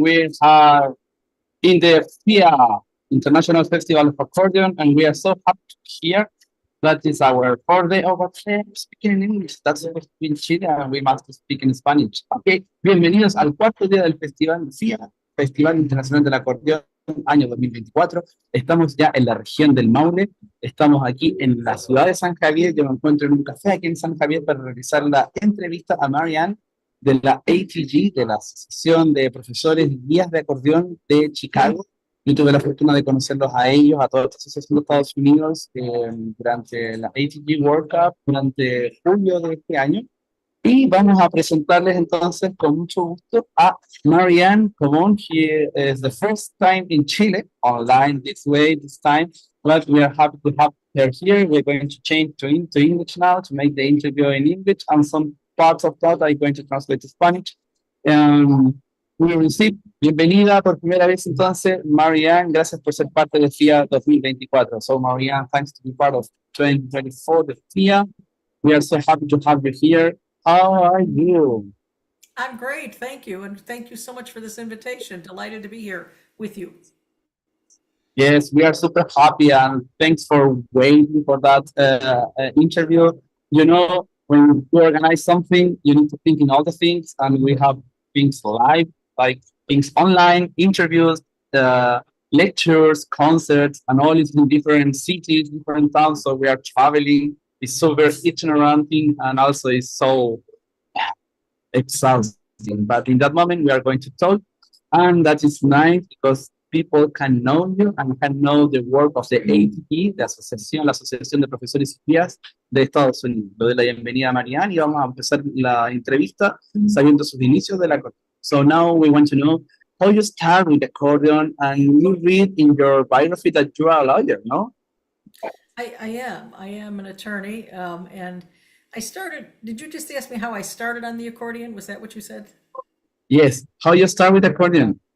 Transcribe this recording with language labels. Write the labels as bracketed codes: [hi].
[en] We are in the FIA International Festival of Accordion, and we are so happy to be here. That is our 4th day of speaking in English. That's supposed to be in Chile, and we must speak in Spanish. [es] Okay, bienvenidos al 4º día del Festival FIA, Festival Internacional del Acordeón, año 2024. Estamos ya en la región del Maule, estamos aquí en la ciudad de San Javier. Yo me encuentro en un café aquí en San Javier para realizar la entrevista a Marianne de la ATG, de la Asociación de Profesores y Guías de Acordeón de Chicago. Yo tuve la fortuna de conocerlos a ellos, a toda esta asociación de Estados Unidos, durante la ATG World Cup, durante julio de este año. Y vamos a presentarles entonces con mucho gusto a Marianne Covone. [en] She is the first time in Chile, online this way, this time, but we are happy to have her here. We're going to change to English now to make the interview in English, and some parts of that I'm going to translate to Spanish. We receive, [es] bienvenida por primera vez entonces, Marianne, gracias por ser parte de FIA 2024. [en] So Marianne, thanks to be part of 2024, the FIA. We are so happy to have you here. How are you? I'm great, thank you. And thank you so much for this invitation. Delighted to be here with you. Yes, we are super happy, and thanks for waiting for that interview. You know, when you organize something, you need to think in all the things, and we have things live, like things online, interviews, lectures, concerts, and all is in different cities, different towns. So we are traveling. It's so very itinerant, and also it's so exhausting. But in that moment, we are going to talk, and that is nice because people can know you and can know the work of the ATP, la Asociación de Profesores y Guías de Estados Unidos. [es] Le doy la bienvenida a Marianne y vamos a empezar la entrevista sabiendo sus inicios del acordeón. [en] So now we want to know how you start with accordion, and you read in your biography that you are a lawyer, no? I am an attorney, and I started, did you just ask me how I started on the accordion? Was that what you said? Yes, how you start with accordion.